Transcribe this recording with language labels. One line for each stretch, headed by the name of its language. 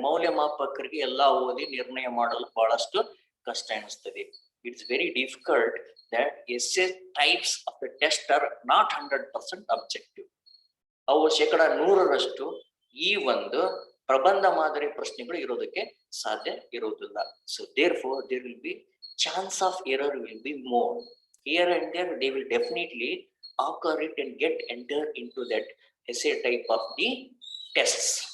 Kannada: ಮೌಲ್ಯಮಾಪಕರಿಗೆ ಎಲ್ಲಾ ಓದಿ ನಿರ್ಣಯ ಮಾಡಲು ಬಹಳಷ್ಟು ಕಷ್ಟ ಅನಿಸ್ತದೆ.
English: It's very difficult that essay types of the test are not 100% objective.
Kannada: ಅವು 100% ಈ ಒಂದು ಪ್ರಬಂಧ ಮಾದರಿ ಪ್ರಶ್ನೆಗಳು ಇರೋದಕ್ಕೆ ಸಾಧ್ಯ ಇರುವುದಿಲ್ಲ.
English: So therefore there will be chance of error will be more. Here and there they will definitely occur it and get entered into that essay type of the tests.